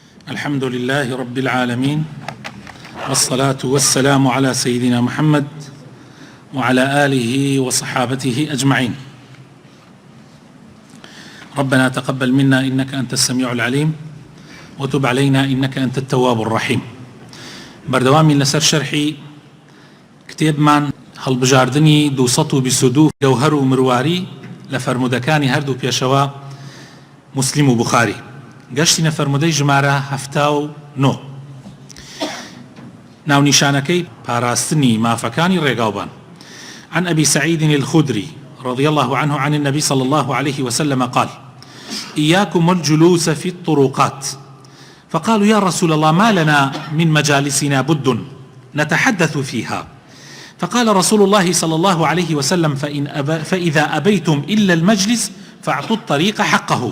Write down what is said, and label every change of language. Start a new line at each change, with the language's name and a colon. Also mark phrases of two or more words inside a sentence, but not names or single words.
Arabic: الحمد لله رب العالمين، والصلاة والسلام على سيدنا محمد وعلى آله وصحابته أجمعين. ربنا تقبل منا إنك أنت السميع العليم وتب علينا إنك أنت التواب الرحيم.
Central Kurdish: بردوامي لسر شرحي كتاب من هەڵبژاردنی 222 جوهر و مرواری لە فەرمودەکانی هەردوو پێشەوە مسلم و بخاری. گەشتینە فەرمودەی ژمارە 79 ناونیشانەکەی پاراستنی مافەکانی ڕێگاوبان.
Arabic: عن أبي سعيد الخدري رضي الله عنه عن النبي صلى الله عليه وسلم قال: إياكم الجلوس في الطرقات. فقالوا: يا رسول الله، ما لنا من مجالسنا بد نتحدث فيها. فقال رسول الله صلى الله عليه وسلم: فإذا أبيتم إلا المجلس فاعطوا الطريق حقه.